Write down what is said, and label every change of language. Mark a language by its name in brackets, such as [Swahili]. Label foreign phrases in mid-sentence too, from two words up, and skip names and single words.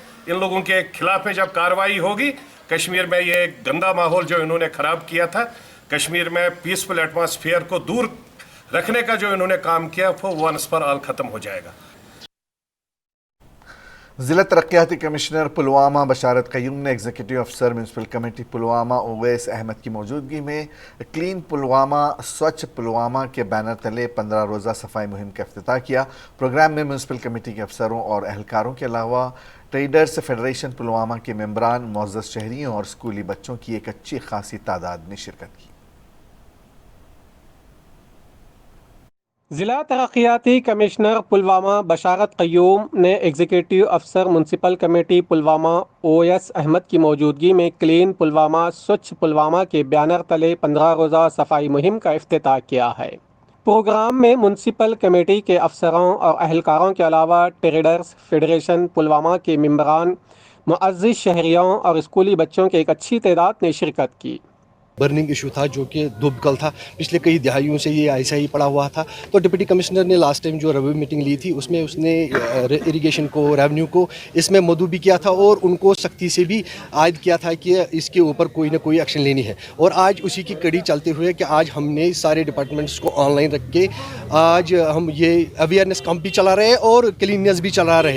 [Urdu] ان لوگوں کے خلاف میں جب کارروائی ہوگی، کشمیر میں یہ گندا ماحول جو انہوں نے خراب کیا تھا، کشمیر میں [English] peaceful atmosphere [Urdu] کو دور رکھنے کا جو انہوں نے کام کیا، وہ [English] once for all [Urdu] ختم ہو جائے گا۔ ضلع ترقیاتی کمشنر پلوامہ بشارت قیوم نے [English] executive officer municipal committee [Urdu] پلوامہ اویس احمد کی موجودگی میں کلین پلوامہ سوچھ پلوامہ کے بینر تلے 15 روزہ صفائی مہم کا افتتاح کیا۔ پروگرام میں [English] municipal committee [Urdu] کے افسروں اور اہلکاروں کے علاوہ [English] traders federation [Urdu] پلوامہ کے ممبران، معزز شہریوں اور اسکولی بچوں کی ایک اچھی خاصی تعداد نے شرکت کی۔ ضلع ترقیاتی کمشنر پلوامہ بشارت قیوم نے [English] executive officer municipal committee [Urdu] پلوامہ اویس احمد کی موجودگی میں کلین پلوامہ سوچھ پلوامہ کے بینر تلے 15 روزہ صفائی مہم کا افتتاح کیا ہے۔ پروگرام میں [English] municipal committee [Urdu] کے افسروں اور اہلکاروں کے علاوہ [English] traders federation [Urdu] پلوامہ کے ممبران، معزز شہریوں اور اسکولی بچوں کی ایک اچھی تعداد نے شرکت کی۔ [English] burning issue [Urdu] تھا جو کہ دوبکل تھا، پچھلے کئی دہائیوں سے یہ ایسا ہی پڑا ہوا تھا، تو [English] deputy commissioner [Urdu] نے [English] last time [Urdu] جو [English] review meeting [Urdu] لی تھی اس میں اس نے اریگیشن کو، ریونیو کو اس میں مدعو بھی کیا تھا اور ان کو سختی سے بھی عائد کیا تھا کہ اس کے اوپر کوئی نہ کوئی ایکشن لینی ہے، اور آج اسی کی کڑی چلتے ہوئے کہ آج ہم نے سارے ڈپارٹمنٹس کو آن لائن رکھ کے آج ہم یہ [English] awareness camp [Urdu] بھی چلا رہے ہیں اور کلیننس بھی چلا رہے ہیں۔